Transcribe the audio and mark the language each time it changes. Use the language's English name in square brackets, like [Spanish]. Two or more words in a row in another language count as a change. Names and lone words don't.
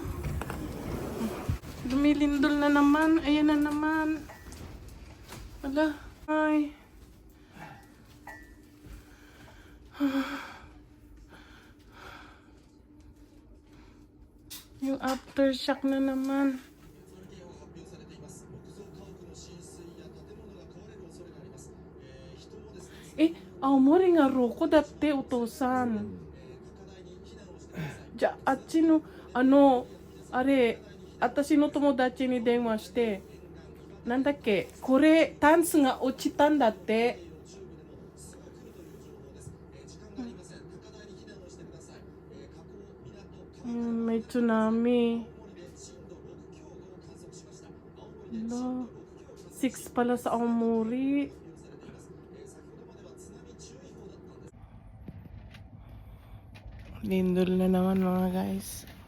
[Filipino] Lumilindol na naman. Ayan na naman. Wala. Ay. Yung aftershock na naman. [Japanese] Aomoriが6だってお父さん。じゃあ、あっちのあれ、私の友達に電話して、なんだっけ、これタンスが落ちたんだって。 [Filipino] may tsunami. 6 pala sa Aomori. Lindol na naman mga guys.